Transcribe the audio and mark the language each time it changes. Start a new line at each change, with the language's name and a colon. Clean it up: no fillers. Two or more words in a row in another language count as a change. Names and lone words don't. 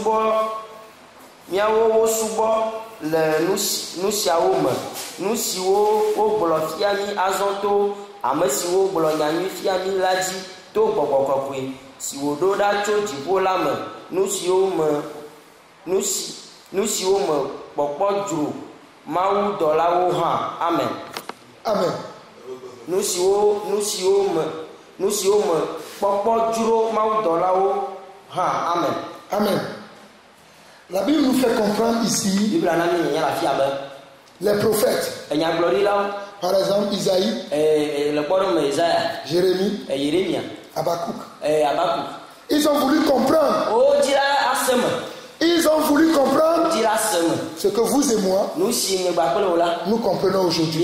Ewe: wo subɔ le nu siawo me nu siwo wogblɔ fia mí azɔ to ame siwo gblɔ nyanyui fia mí la dzi to gbɔgbɔ kɔkɔe si wòɖo ɖa tso dziƒo la me nu siwo me kpɔkpɔ dzro Mawu dɔlawo hã amen. Amen. Nu siwo me kpɔkpɔ dzro Mawu dɔlawo hã amen. Amen.
French: La Bible nous fait comprendre ici les prophètes. Par exemple, Isaïe, Jérémie, Habakkuk. Ils ont voulu comprendre. Ils ont voulu comprendre ce que vous et moi, nous comprenons aujourd'hui.